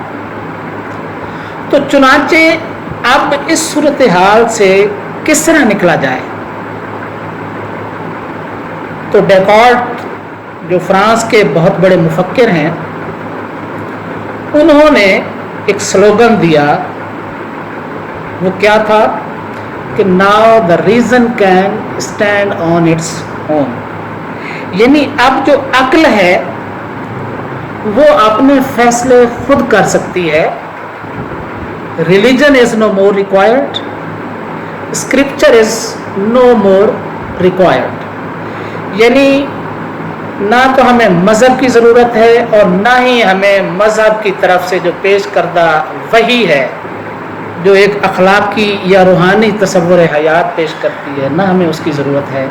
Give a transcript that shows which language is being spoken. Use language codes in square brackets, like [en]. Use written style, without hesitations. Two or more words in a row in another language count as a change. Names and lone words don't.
[ur] تو چنانچہ اب اس صورتحال سے کس طرح نکلا جائے؟ تو ڈیکارٹ جو فرانس کے بہت بڑے مفکر ہیں، انہوں نے ایک سلوگن دیا، وہ کیا تھا کہ [en] now the reason can stand on its own, [ur] یعنی اب جو عقل ہے وہ اپنے فیصلے خود کر سکتی ہے. [en] Religion is no more required, scripture is no more required. [ur] یعنی نہ تو ہمیں مذہب کی ضرورت ہے اور نہ ہی ہمیں مذہب کی طرف سے جو پیش کردہ وحی ہے جو ایک اخلاقی یا روحانی تصور حیات پیش کرتی ہے, نہ ہمیں اس کی ضرورت ہے.